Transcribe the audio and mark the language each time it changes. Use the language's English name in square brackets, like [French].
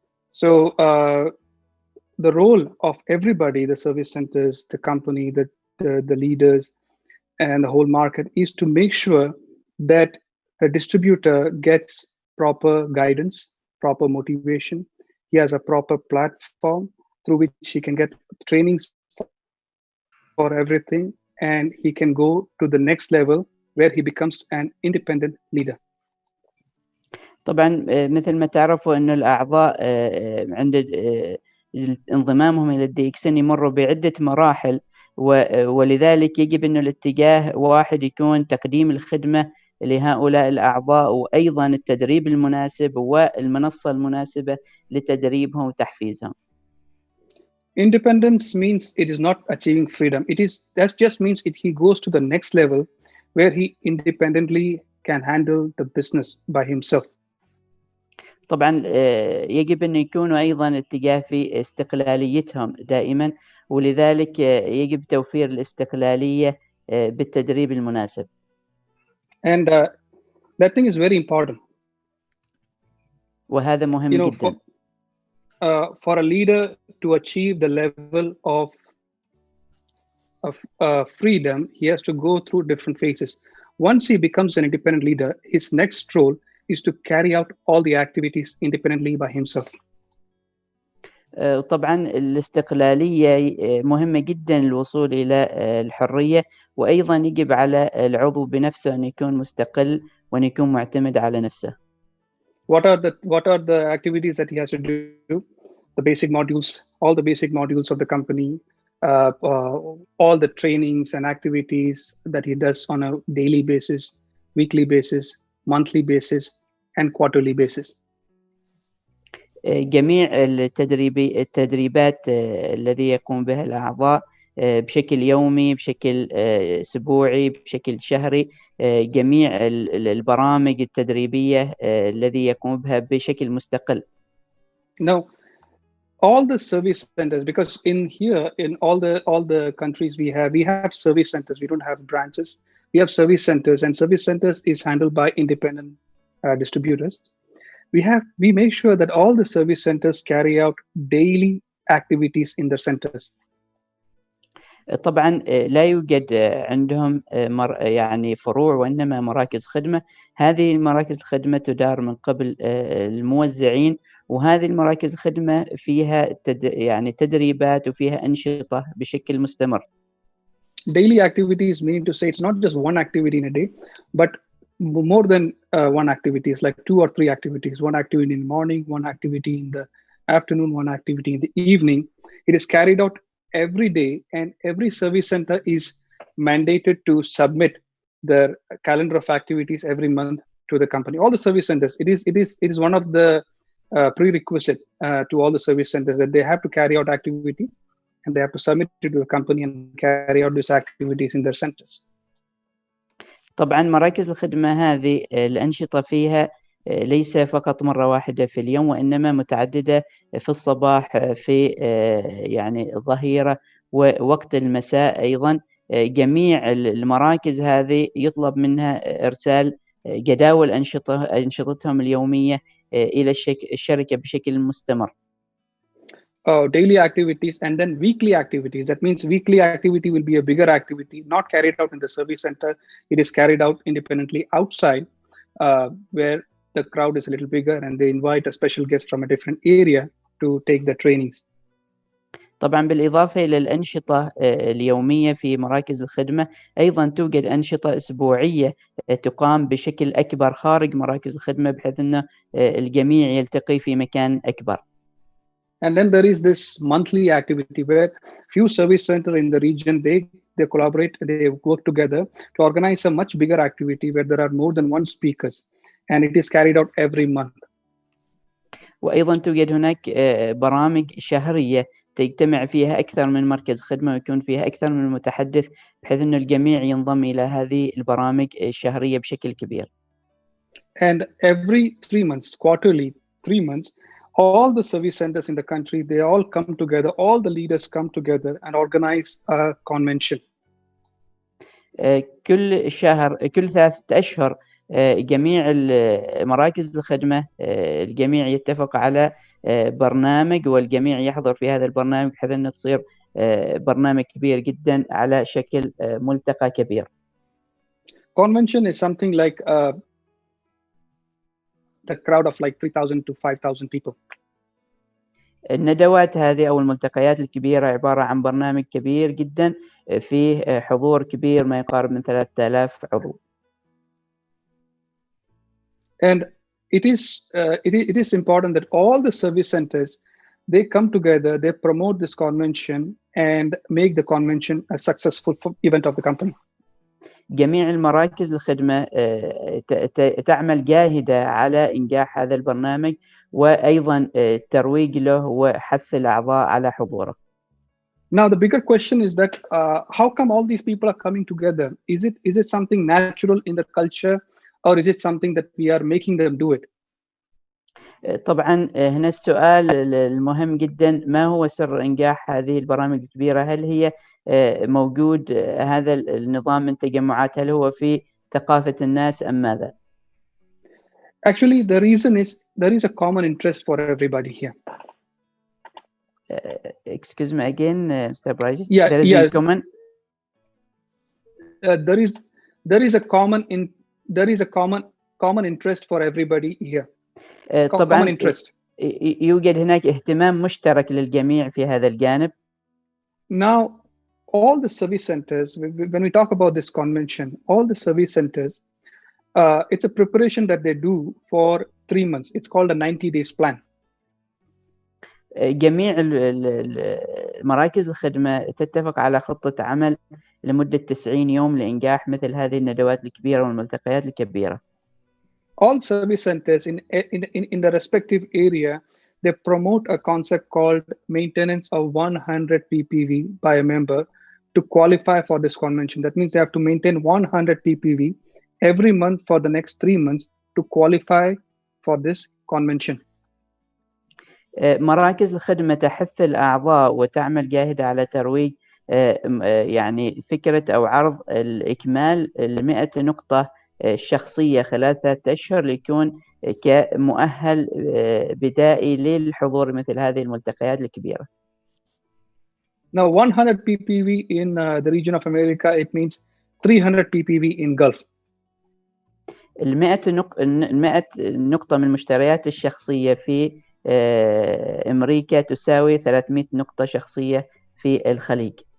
[English] So the role of everybody, the service centers, the company, the leaders, and the whole market is to make sure that the distributor gets proper guidance, proper motivation. He has a proper platform through which he can get trainings for everything, and he can go to the next level where he becomes an independent leader. [Arabic] طبعا مثل ما تعرفوا أن الأعضاء عند انضمامهم إلى الدي اكس ان يمروا بعدة مراحل، ولذلك يجب أن الاتجاه واحد يكون تقديم الخدمة لهؤلاء الأعضاء، وأيضا التدريب المناسب والمنصة المناسبة لتدريبهم وتحفيزهم. [English] Independence means it is not achieving freedom. That just means he goes to the next level where he independently can handle the business by himself. [Arabic] طبعا يجب أن يكونوا أيضا اتجاه في استقلاليتهم دائما، ولذلك يجب توفير الاستقلالية بالتدريب المناسب. [English] And that thing is very important. [Arabic] وهذا مهم جدا. [English] For a leader to achieve the level of freedom, he has to go through different phases. Once he becomes an independent leader, his next role is to carry out all the activities independently by himself. [Arabic] طبعا الاستقلالية مهمة جدا للوصول إلى الحرية، وأيضا يجب على العضو بنفسه أن يكون مستقل وأن يكون معتمد على نفسه. [English] What are the activities that he has to do? The basic modules, all the basic modules of the company, all the trainings and activities that he does on a daily basis, weekly basis, monthly basis, and quarterly basis. [Arabic] جميع التدريبات الذي يقوم بها الأعضاء بشكل يومي، بشكل أسبوعي، بشكل شهري، جميع البرامج التدريبية الذي يقوم بها بشكل مستقل. [English] Now, all the service centers, because in all the countries we have service centers. We don't have branches. We have service centers, and service centers is handled by independent distributors. We make sure that all the service centers carry out daily activities in their centers. [Arabic] طبعا لا يوجد عندهم يعني فروع، وإنما مراكز خدمة. هذه مراكز الخدمة تدار من قبل الموزعين، وهذه المراكز الخدمة فيها يعني تدريبات وفيها أنشطة بشكل مستمر. [English] Daily activities meaning to say it's not just one activity in a day, but more than one activity. It's like 2 or 3 activities. One activity in the morning, one activity in the afternoon, one activity in the evening. It is carried out every day, and every service center is mandated to submit their calendar of activities every month to the company. All the service centers, it is one of the prerequisite to all the service centers that they have to carry out activities, and they have to submit it to the company and carry out these activities in their centers. [Arabic] طبعا مراكز الخدمة هذه الأنشطة فيها ليس فقط مرة واحدة في اليوم، وإنما متعددة في الصباح، في يعني الظهيرة ووقت المساء أيضا. جميع المراكز هذه يطلب منها إرسال جداول أنشطتهم اليومية إلى الشركة بشكل مستمر. [English] Daily activities and then weekly activities. That means weekly activity will be a bigger activity, not carried out in the service center. It is carried out independently outside, where the crowd is a little bigger, and they invite a special guest from a different area to take the trainings. [Arabic] طبعا بالإضافة إلى الأنشطة اليومية في مراكز الخدمة، أيضا توجد أنشطة أسبوعية تقام بشكل أكبر خارج مراكز الخدمة، بحيث أن الجميع يلتقي في مكان أكبر. [English] And then there is this monthly activity where few service centers in the region, they collaborate, they work together to organize a much bigger activity where there are more than one speakers, and it is carried out every month. [Arabic] وأيضا توجد هناك برامج شهرية تجتمع فيها أكثر من مركز خدمة، ويكون فيها أكثر من متحدث، بحيث أن الجميع ينضم إلى هذه البرامج الشهرية بشكل كبير. [English] And every 3 months, quarterly, 3 months, all the service centers in the country, they all come together, all the leaders come together and organize a convention. [Arabic] كل 3 أشهر جميع مراكز الخدمة الجميع يتفق على برنامج، والجميع يحضر في هذا البرنامج، بحيث أنه تصير برنامج كبير جدا على شكل ملتقى كبير. [English] Convention is something like the crowd of like 3,000 to 5,000 people. [Arabic] الندوات هذه أو الملتقيات الكبيرة عبارة عن برنامج كبير جدا فيه حضور كبير ما يقارب من 3,000 عضو. [English] And it is important that all the service centers, they come together, they promote this convention and make the convention a successful event of the company. [Arabic] جميع المراكز الخدمة تعمل جاهدة على إنجاح هذا البرنامج، وأيضا الترويج له وحث الأعضاء على حضوره. [English] Now, the bigger question is that how come all these people are coming together? Is it something natural in the culture, or is it something that we are making them do it? [Arabic] طبعا هنا السؤال المهم جدا، ما هو سر إنجاح هذه البرامج الكبيرة؟ هل هي موجود هذا النظام من تجمعات، هل هو في ثقافة الناس أم ماذا؟ [English] Actually, the reason is there is a common interest for everybody here. Excuse me again, Mr. Prajith. Yeah, there is yeah. a common. There is a common interest for everybody here. Common interest. [Arabic] يوجد هناك اهتمام مشترك للجميع في هذا الجانب. [English] Now, all the service centers, when we talk about this convention, all the service centers, it's a preparation that they do for 3 months. It's called a 90 days plan. [Arabic] جميع مراكز الخدمة تتفق على خطة عمل لمدة 90 يوم لإنجاح مثل هذه الندوات الكبيرة والملتقيات الكبيرة. [English] All service centers in the respective area, they promote a concept called maintenance of 100 ppv by a member to qualify for this convention. That means they have to maintain 100 ppv every month for the next 3 months to qualify for this convention. [Arabic] مراكز الخدمة تحث الأعضاء وتعمل جاهدة على ترويج يعني فكرة أو عرض الإكمال 100 نقطة شخصية خلال 3 أشهر ليكون كمؤهل بدائي للحضور مثل هذه الملتقيات الكبيرة. [English] Now 100 ppv in the region of America, it means 300 ppv in Gulf. [Arabic] 100 نقطة من المشتريات الشخصية في أمريكا تساوي 300 نقطة شخصية في الخليج.